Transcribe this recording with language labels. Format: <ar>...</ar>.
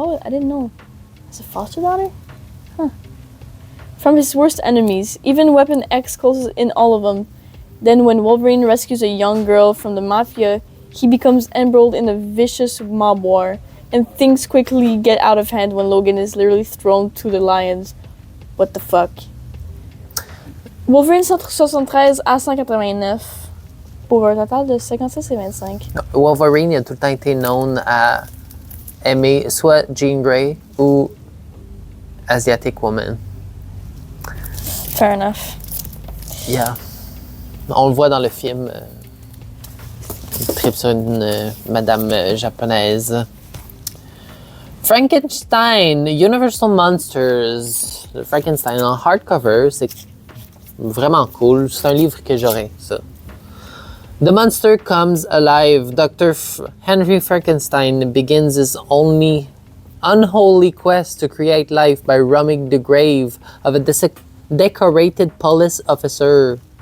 <en>Oh, I didn't know. It's a foster daughter? Huh. From his worst enemies. Even Weapon X closes in all of them. Then when Wolverine rescues a young girl from the Mafia, he becomes embroiled in a vicious mob war. And things quickly get out of hand when Logan is literally thrown to the lions. What the fuck?</en> <fr>Wolverine 173 à 189 pour un total de 56 et 25. Wolverine a tout le temps été known à aimer soit Jean Grey ou Asiatic Woman.</fr> <en>Fair enough.</en> <fr>Yeah. On le voit dans le film. Il tripe sur une madame japonaise. Frankenstein, Universal Monsters. Le Frankenstein en hardcover, c'est vraiment cool. C'est un livre que j'aurais, ça.</fr> <en>The monster comes alive. Dr. Henry Frankenstein begins his only unholy quest to create life by robbing the grave of a decorated police officer.</en>